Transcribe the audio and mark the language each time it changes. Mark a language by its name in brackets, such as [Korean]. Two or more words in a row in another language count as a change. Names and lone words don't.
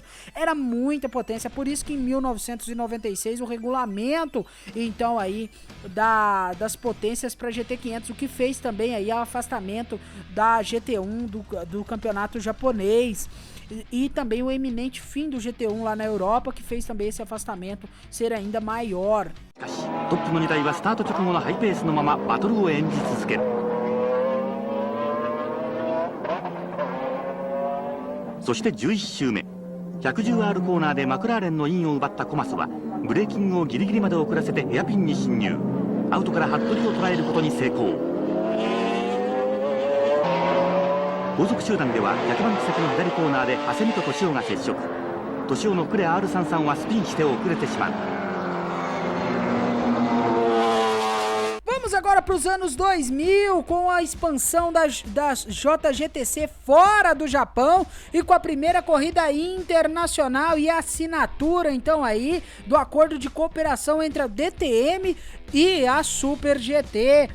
[Portuguese] Era muita potência, por isso que em 1996 o regulamento, então aí, das potências para GT500, o que fez também aí o afastamento da GT1 do campeonato japonês. E também o eminente fim do GT1 lá na Europa, que fez também esse afastamento ser ainda maior. [Japanese] トップの2台はスタート直後のハイペースのままバトルを演じ続ける。そして11周目 110R コーナーでマクラーレンのインを奪ったコマスはブレーキングをギリギリまで遅らせてヘアピンに進入。アウトから服部を捉えることに成功。後続集団では逆バンク先の左コーナーで長谷美と敏夫が接触。敏夫のクレ R33 はスピンして遅れてしまう。 [Portuguese] Vamos agora para os anos 2000, com a expansão da JGTC fora do Japão e com a primeira corrida internacional e a assinatura, então, aí, do acordo de cooperação entre a DTM e a Super GT.